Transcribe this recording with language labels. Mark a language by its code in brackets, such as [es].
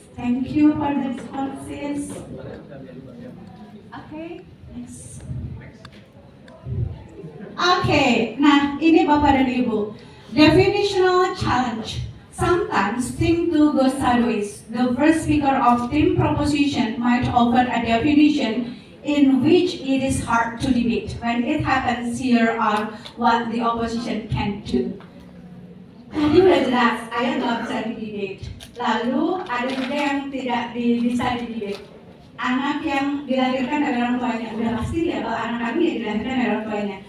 [en] Thank you for the responses. Okay, next. [id] Okay, nah ini Bapak dan Ibu. [en] Definitional challenge. Sometimes things do go sideways. The first speaker of team proposition might offer a definition in which it is hard to debate. When it happens, here are what the opposition can do. [id] Tadi udah jelas, ayah nggak bisa di-debate. Lalu ada juga yang tidak bisa di-debate. Anak yang dilahirkan dari orang tuanya, udah pasti ya kalau anak kami yang dilahirkan dari orang tuanya.